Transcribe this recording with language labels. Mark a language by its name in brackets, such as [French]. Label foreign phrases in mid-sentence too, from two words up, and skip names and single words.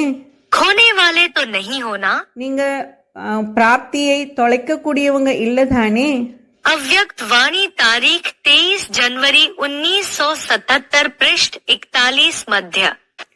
[Hindi] खोने वाले तो नहीं होना. [Tamil] நீங்க பிராப்தியை தொலைக்க கூடியவங்க இல்ல தானே. [Hindi] अव्यक्त वाणी तारीख 23 जनवरी 1977 पृष्ठ 41 मध्य.